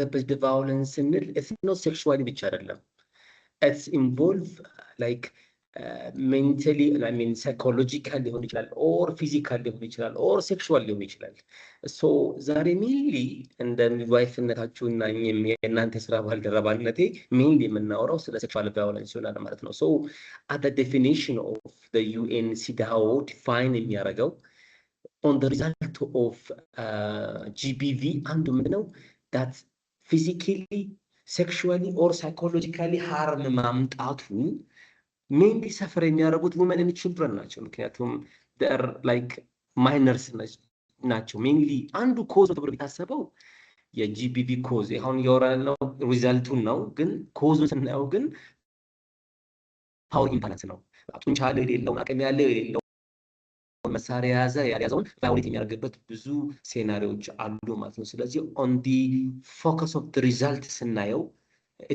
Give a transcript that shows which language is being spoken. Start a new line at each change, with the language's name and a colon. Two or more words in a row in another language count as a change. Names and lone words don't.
English: based violence
Amharic: ስንል
English: it's not sexually
Amharic: ብቻ አይደለም።
English: it's involve like mentally psychological
Amharic: ሊሆን ይችላል፣
English: or physical
Amharic: ሊሆን ይችላል፣
English: or sexual
Amharic: ሊሆን ይችላል። ሶ ዛሬ ሜንሊ እንደ ሚድዋይፍነታችሁ እና የእናንተ የስራ ባልደረባነቴ ሜንሊ የምናወራው ስለ
English: sexual violence
Amharic: ይሆናል ማለት
English: ነው። so at definition of UN CEDAW
Amharic: ዲፋይን የሚያደርገው
English: on the result of GBV
Amharic: አንዱ ምንድነው
English: that physically, sexually or psychologically harm ማምጣቱ mainly suffer የሚያደርጉት women and children
Amharic: ናቸው። ምክንያቱም
English: they are like minors ናቸው። mainly
Amharic: አንዱ ኮዝ ተብሎ የሚታሰበው የጂቢቪ ኮዝ አሁን ያወራነው ሪዛልቱን ነው። ግን ኮዙን ስናየው ግን
English: power imbalance
Amharic: ነው። ጡንቻ ያለው የሌለው፣ አቅም ያለው የሌለው፣ መሳሪያ ያልያዘውን ቫዮሌት የሚያደርግበት ብዙ ሴናሪዎች አሉ ማለት ነው። ስለዚህ
English: on the focus of the result
Amharic: ስናየው ኢት